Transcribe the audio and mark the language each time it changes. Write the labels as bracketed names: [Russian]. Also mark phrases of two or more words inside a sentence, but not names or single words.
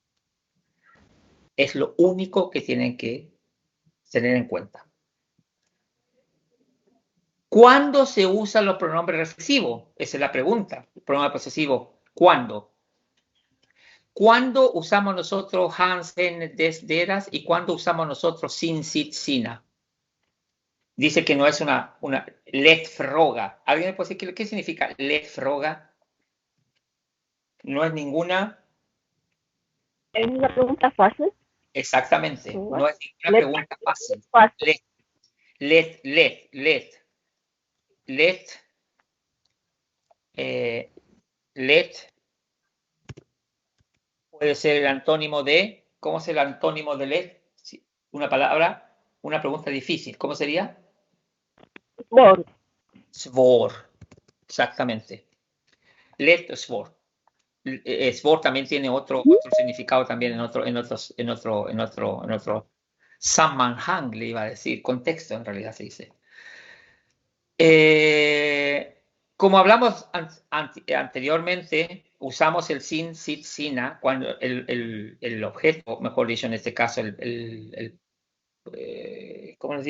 [Spanish] Es lo único que tienen que tener en cuenta. ¿Cuándo se usan los pronombres reflexivos? Esa es la pregunta. El pronombre posesivo, ¿cuándo? ¿Cuándo usamos nosotros [Swedish] hans, hen, des, deras [Spanish] y cuándo usamos nosotros [Swedish] sin, sit, sina? [Spanish] Dice que no es una [Swedish] let froga. [Spanish] ¿Alguien me puede decir qué significa [Swedish] let froga? [Spanish] No es ninguna. Es una pregunta fácil. Exactamente. No es ninguna pregunta fácil. Let puede ser el antónimo de. ¿Cómo es el antónimo de let? Una palabra, una pregunta difícil. ¿Cómo sería? Svår. Svår. Exactamente. [Swedish] Let svår. [Spanish] Svår también tiene otro significado también en otro sammanhang, le iba a decir, contexto en realidad se dice. Como hablamos anteriormente, usamos el [Swedish] sin, sit, sina [Spanish] cuando el objeto, mejor dicho, en este caso, ¿cómo les digo?